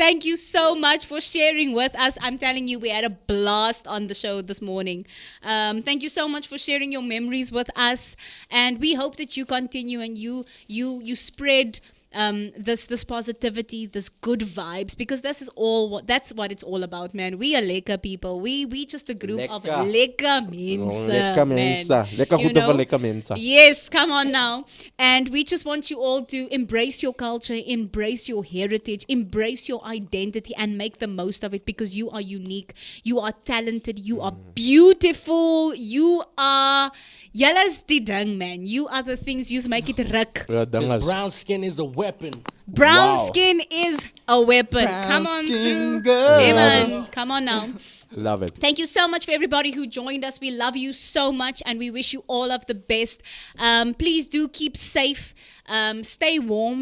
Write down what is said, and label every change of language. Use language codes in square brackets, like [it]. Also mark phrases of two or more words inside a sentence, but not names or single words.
[en] Thank you so much for sharing with us. I'm telling you, we had a blast on the show this morning. Thank you so much for sharing your memories with us. And we hope that you continue and you spread this positivity, this good vibes, because that's what it's all about, man. We are lekker people. We just a group of [af] lekker mense. Lekker goede van lekker mense. [en] Yes, come on now. And we just want you all to embrace your culture, embrace your heritage, embrace your identity, and make the most of it, because you are unique, you are talented, you are beautiful, you are [af] Julle is die ding, man. [en] You are the things you make it ruk. [af] Ja, ding [en] This is. brown skin is a weapon. Brown Wow. skin is a weapon. Come on skin through. girl. Hey, man. Come on now. Love it. Thank you so much for everybody who joined us. We love you so much and we wish you all of the best. Please do keep safe. Stay warm.